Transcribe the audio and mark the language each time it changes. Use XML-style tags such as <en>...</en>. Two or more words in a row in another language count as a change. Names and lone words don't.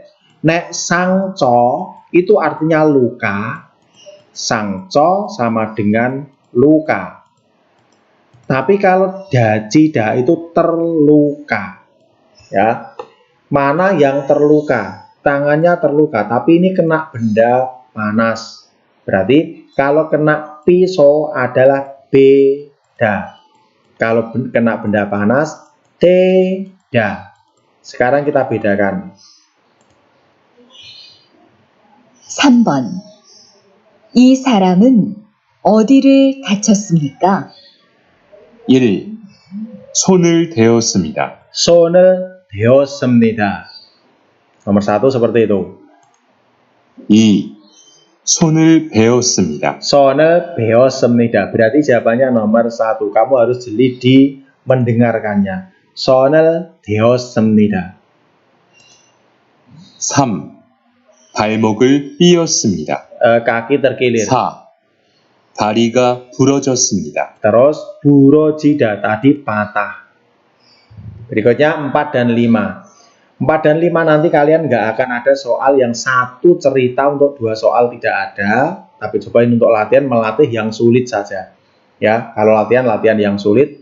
<id>Nek sangco itu artinya luka. Sangco sama dengan luka. Tapi kalau dacida itu terluka. Ya. Mana yang terluka? Tangannya terluka, tapi ini kena benda panas. Berarti kalau kena pisau adalah beda. Kalau kena benda panas, tidak. Sekarang kita bedakan.</id> <ko>3번. 이 사람은 어디를 다쳤습니까? 1. 손을 대었습니다. 손을 대었습니다.</ko> <id>Nomor 1 seperti itu. 2.</id> <ko>손을 베었습니다. 손을 베었습니다.</ko> <id>Berarti jawabannya nomor 1. Kamu harus jeli di mendengarkannya.</id> <ko>손을 대었습니다. 3. 발목을 삐었습니다.</ko> <id>Kaki terkilir.</id> <ko>4. 다리가 부러졌습니다.</ko> <id>Terus burojidah, tadi patah. Berikutnya 4 dan 5. 4 dan 5 nanti kalian nggak akan ada soal yang satu cerita, untuk 2 soal tidak ada. Tapi cobain untuk latihan, melatih yang sulit saja. Ya, kalau latihan yang sulit.</id>